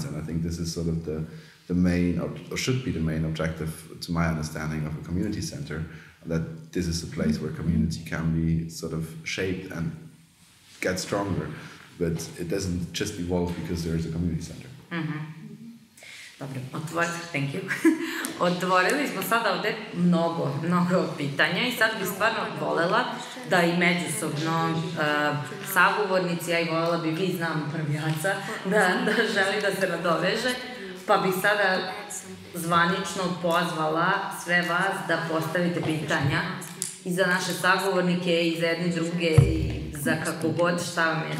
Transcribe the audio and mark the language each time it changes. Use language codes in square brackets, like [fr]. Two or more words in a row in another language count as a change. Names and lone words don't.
[en] And I think this is sort of the main, or should be the main objective, to my understanding, of a community center, that this is a place where community can be sort of shaped and get stronger, but it doesn't just evolve because there is a community center. Dobro, thank you. [sr] Otvorili smo sada ovde mnogo pitanja i sad bih stvarno volela da i međusobno sagovornici, ja i volela bi, vi znam prvijaca, da želi da se nadoveže, pa bih sada zvanično pozvala sve vas da postavite pitanja i za naše sagovornike i za jedne druge i za kako god, šta vam je.